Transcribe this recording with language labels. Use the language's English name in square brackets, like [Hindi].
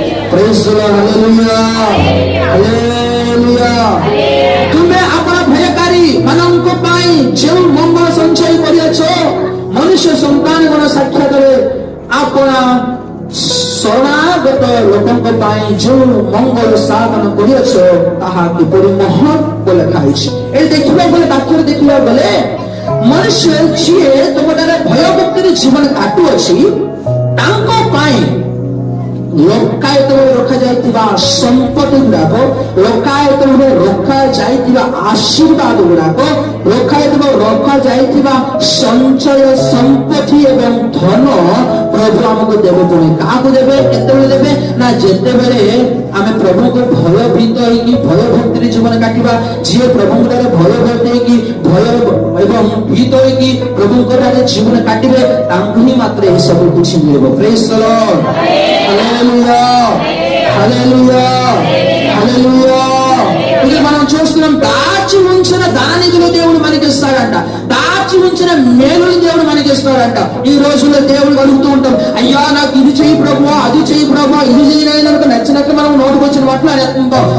[English] Praise the lord, hallelujah, hallelujah. [Hindi] तुम्हें अपना भयकारी [Odia] ମାନଙ୍କୁ ପାଇଁ ଯେଉଁ ମଙ୍ଗଳ ସଞ୍ଚୟ କରିଅଛ ମନୁଷ୍ୟ ସନ୍ତାନଗଣ ସାକ୍ଷାତ ରେ ଆପଣ ଶରଣାଗତ ଲୋକଙ୍କ ପାଇଁ ଯେଉଁ ମଙ୍ଗଳ ସାଧନ କରିଅଛ ତାହା କିପରି ମହତ୍ ଲେଖା ହେଇଛି। ଏ ଦେଖିବାକୁ ଗଲେ ବାକ୍ୟରେ ଦେଖିବାକୁ ଗଲେ ମନୁଷ୍ୟ ଯିଏ ତୁମଠାରେ ଭୟଭକ୍ତିରେ ଜୀବନ କାଟୁଅଛି ତାଙ୍କ ପାଇଁ ଲୋକାୟତ ରଖାଯାଇଥିବା ସମ୍ପତ୍ତି ଗୁଡାକ, ଲୋକାୟତ ରଖାଯାଇଥିବା ଆଶୀର୍ବାଦ ଗୁଡାକ, ରଖାଯାଇଥିବା ସଞ୍ଚୟ ସମ୍ପତ୍ତି ଏବଂ ଧନ ପ୍ରଭୁ ଆମକୁ ଦେବେ। ପୁଣି କାହାକୁ ଦେବେ? କେତେବେଳେ ଦେବେ? ନା ଯେତେବେଳେ ଆମେ ପ୍ରଭୁଙ୍କୁ ଭୟଭୀତ ହେଇକି ଭୟଭକ୍ତିରେ ଜୀବନ କାଟିବା। ଯିଏ ପ୍ରଭୁଙ୍କଠାରେ ଭୟଭୀତ ହେଇକି ଭୟ ଏବଂ ଭୀତ ହେଇକି ପ୍ରଭୁଙ୍କଠାରେ ଜୀବନ କାଟିବେ ତାଙ୍କୁ ହିଁ ମାତ୍ର ଏହି ସବୁ କିଛି ମିଳିବ। [English] praise the Lord, [Telugu] హల్లెలూయా, హల్లెలూయా, హల్లెలూయా। ఇది మనం చూస్తున్నాం, దాచి ఉంచిన ధననిధిలో దేవుడు మనకి ఇస్తాడంట, దాచి ఉంచిన మేలుని దేవుడు మనకి ఇస్తాడంట। ఈ రోజుల్లో దేవుడు అడుగుతూ ఉంటాం, అయ్యా నాకు ఇది చెయ్యి ప్రభువా, అది చెయ్యి ప్రభువా, ఇది చేయడానికి నచ్చినట్లు మనం నోటుకు వచ్చిన వాటిలో అనేస్తుంటాం।